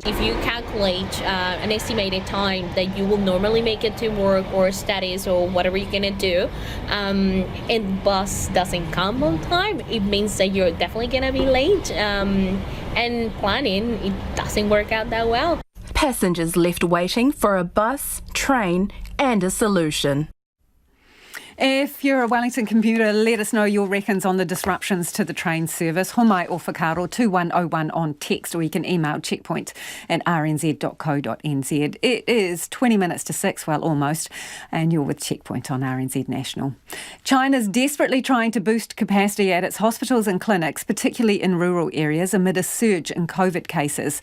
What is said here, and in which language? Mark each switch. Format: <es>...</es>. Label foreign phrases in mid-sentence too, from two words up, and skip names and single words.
<en>If you calculate an estimated time that you will normally make it to work or studies or whatever you're gonna do, and the bus doesn't come on time, it means that you're definitely gonna be late. And planning, it doesn't work out that well. Passengers left waiting for a bus, train and a solution. If you're a Wellington commuter, let us know your reckons on the disruptions to the train service.</en> <mi>Homai o whakaro</mi> <en>2101 on text, or you can email checkpoint@rnz.co.nz. It is 20 minutes to 6, well, almost, and you're with Checkpoint on RNZ National. China's desperately trying to boost capacity at its hospitals and clinics, particularly in rural areas, amid a surge in COVID cases.</en>